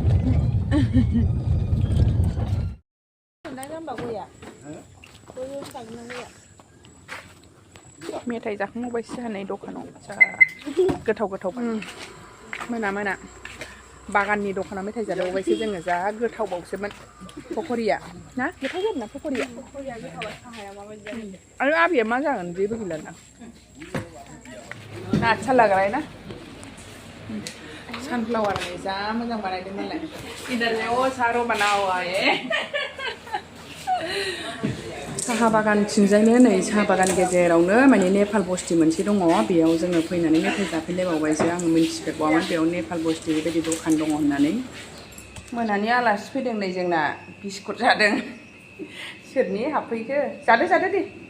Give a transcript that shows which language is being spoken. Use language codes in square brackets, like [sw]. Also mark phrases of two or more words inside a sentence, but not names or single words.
[brx] मेथाइ जाखांबायसो जानाय दखानाव जा गोथाव मोना बागाननि दखानाव मेथाइ जादावबायसो जोङो जा गोथावबावसोमोन पकरिया ना गोथाव जादों ना पकरिया आरो आबैया मा जागोन जेबो गैला ना [hi] अच्छा लग रहा है ना सनफ्लावर में [brx] जा मोजां बानायदोंमोनलाय [hi] इधर में वो सारो बना हुआ है [brx] साहा बागान थिंजायनो नै साहा बागान गेजेरावनो माने नेपाल बस्ति मोनसे दङ बेयाव जोङो फैनानै मेथाइ जाफैलायबावबायसो आं मिन्थिफेरबावामोन बेयाव नेपाल बस्ति बेबायदि दखान दङ होननानै मोनानि आलासि फैदों नै जोंना बिस्कुट जादों सोरनि हाबफैखो जादो दे